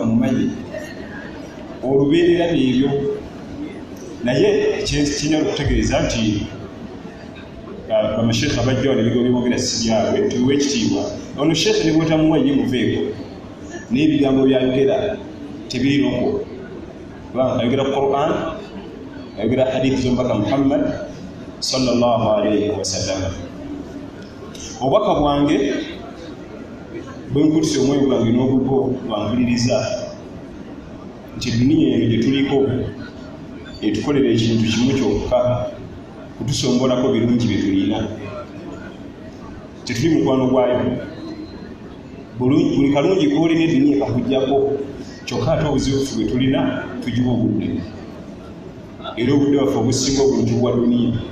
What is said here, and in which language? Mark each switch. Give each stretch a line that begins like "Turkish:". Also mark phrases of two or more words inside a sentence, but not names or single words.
Ganda: mumanyi olubeerera byebyo naye kirina okutegeeza nti bamashekhe abajja wano ebigambo byebogera si byabwe tuwe ekitiibwa ono shekhe ne bwotamuwa ye muveeko naye ebigambo byayogera tebiriroko kubanga ayogera Quran ayogera hadithi z'omubaka Muhammad
Arabic: صلى الله عليه وسلم.
Ganda: Obubaka bwange bwe nkutise omwoyo gwange n'obugo bwanvuliriza nti duniya eno gye tuliko etukolera ekintu kimu kyokka kutusombolako birungi bye tulina. Tetuli mukwano gwayo, buli kalungi koolina eduniya kakujjako kyokka ate obuzibu bwe tulina tugiwa obudde era obudde waffe obusinga obungi bwa duniya.